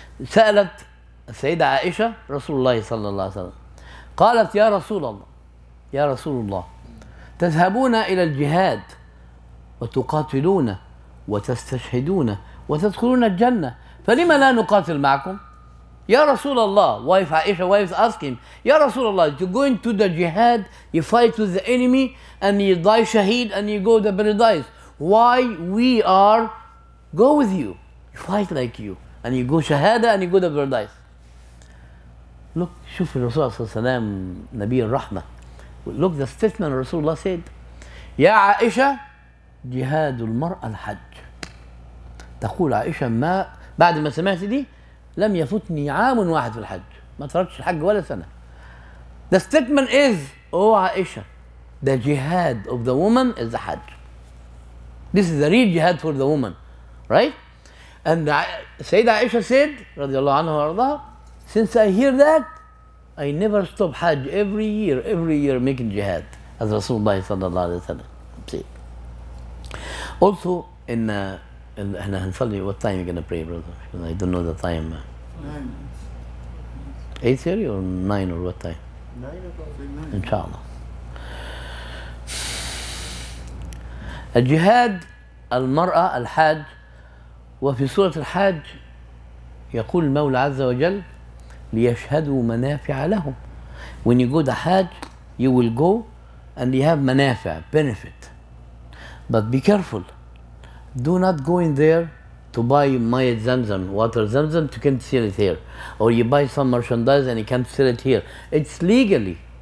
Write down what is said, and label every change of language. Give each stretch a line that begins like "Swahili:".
Arabic: سألت السيدة عائشة رسول الله صلى الله عليه وسلم، قالت يا رسول الله، يا رسول الله، تذهبون إلى الجهاد وتقاتلون وتستشهدون وتدخلون الجنة، فلما لا نقاتل معكم؟ يا رسول الله,
English: wife Aisha, wife asking, يا رسول الله, you go into the jihad, you fight with the enemy, and you die shaheed, and you go to paradise. Why we are go with you, fight like you, and you go shahada, and you go to paradise. Look,
Arabic: شوف الرسول صلى الله عليه وسلم نبي الرحمة.
English: Look the statement Rasulullah said,
Arabic: يا عائشة جهاد المرأة الحج. تقول عائشة ما بعد ما سمعت دي لم يفوتني عام واحد في الحج، ما تركتش الحج ولا سنة.
English: The statement is, oh Aisha, the jihad of the woman is the hajj. This is the real jihad for the woman, right? And Sayyida Aisha said,
Arabic: رضي الله عنها وارضاها,
English: since I hear that, I never stop hajj every year making jihad as Rasulullah sallallahu alaihi wasallam. See. Also in
Arabic: احنا هنصلي,
English: what time you gonna pray, brother? I don't know the time. 8:30 or 9 or what time? 9 o'clock. Inshallah.
Arabic: الجهاد المرأة الحاج. وفي سورة الحاج يقول المولى عز وجل ليشهدوا منافع لهم.
English: When you go to Hajj, you will go and you have منافع, benefit. But be careful. Do not go in there to buy Mayat Zamzam, water Zamzam, you can't sell it here. Or you buy some merchandise and you can't sell it here. It's legally.